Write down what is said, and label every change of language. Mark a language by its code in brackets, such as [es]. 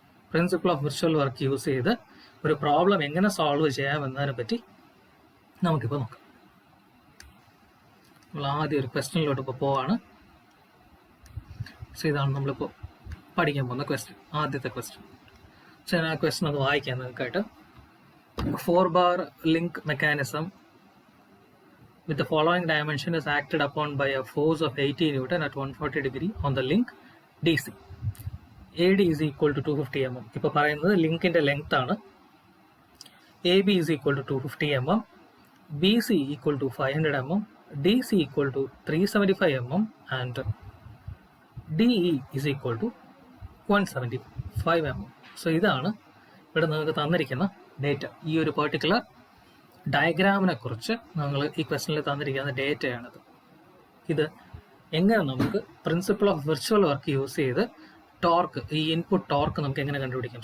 [ml] Principle of virtual work use ചെയ്ത് ഒരു problem എങ്ങനെ സോൾവ് ചെയ്യാമെന്നതിനെ പറ്റി നമുക്കിപ്പോൾ നോക്കാം. നമ്മൾ ആദ്യം ഒരു ക്വസ്റ്റ്യനിലോട്ട് ഇപ്പോൾ പോവാണ്. സോ ഇതാണ് നമ്മളിപ്പോൾ പഠിക്കാൻ പോകുന്ന ക്വസ്റ്റ്യൻ, ആദ്യത്തെ ക്വസ്റ്റ്യൻ. സോ ഞാൻ ആ ക്വസ്റ്റ്യൻ ഒന്ന് വായിക്കാൻ നിങ്ങൾക്കായിട്ട്. [en] 4 bar link mechanism with the following dimension is acted upon by a force of 80 Newton at 140 degree on the link DC. AD is equal to 250 mm. [ml] ഇപ്പോൾ പറയുന്നത് ലിങ്കിന്റെ ലെങ്ത് ആണ്. [en] AB is equal to 250 mm, BC equal to 500 mm, DC equal to 375 mm and DE is equal to 175 mm. [ml] So ഇതാണ് ഇവിടെ നിങ്ങൾക്ക് തന്നിരിക്കുന്ന data. ഈ ഒരു particular ഡയഗ്രാമിനെ കുറിച്ച് നിങ്ങൾ ഈ ക്വസ്റ്റനിൽ തന്നിരിക്കുന്ന ഡേറ്റയാണിത്. ഇത് എങ്ങനെ നമുക്ക് principle of virtual work use ചെയ്ത് ടോർക്ക്, ഈ ഇൻപുട്ട് ടോർക്ക് നമുക്ക് എങ്ങനെ കണ്ടുപിടിക്കാം?